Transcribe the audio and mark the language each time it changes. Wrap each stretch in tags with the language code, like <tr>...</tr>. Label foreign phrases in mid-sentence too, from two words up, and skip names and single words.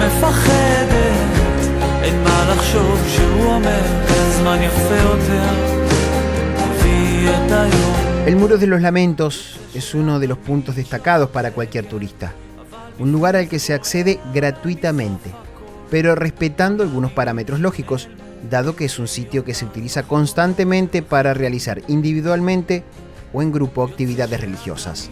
<he>מפחדת, אין מה לחשוב שהוא אומר, זמן יפה יותר, תביא את היום.</he> <es>El Muro de los Lamentos es uno de los puntos destacados para cualquier turista, un lugar al que se accede gratuitamente, pero respetando algunos parámetros lógicos, dado que es un sitio que se utiliza constantemente para realizar individualmente o en grupo actividades religiosas.</es>